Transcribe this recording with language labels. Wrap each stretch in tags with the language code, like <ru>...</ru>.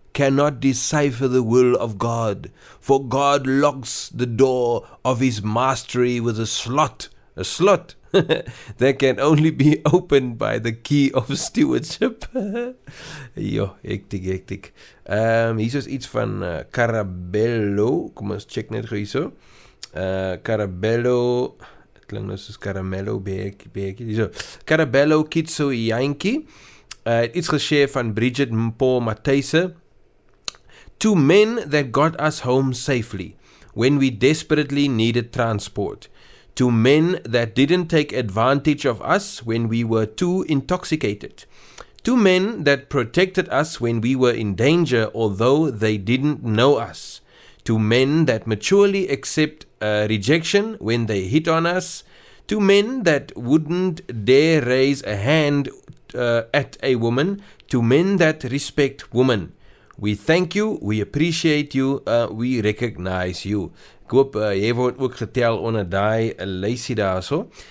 <en>cannot decipher the will of God, for God locks the door of his mastery with a slot that can only be opened by the key of stewardship.</en> <af>Jo, hektiek. Hier is iets van Carabello. Kom ons check net gou hierso. Carabello, het klink nou soos Caramello beertjie. Hierso. Carabello Kitso Yankee. Iets geshare van Bridget Paul Matthijsse.</af> <en>To men that got us home safely when we desperately needed transport. To men that didn't take advantage of us when we were too intoxicated. To men that protected us when we were in danger although they didn't know us. To men that maturely accept rejection when they hit on us. To men that wouldn't dare raise a hand at a woman. To men that respect women. We thank you, we appreciate you, we recognize you.</en> <af>Ek hoop, jy word ook getel onder die lysie daarso.</af>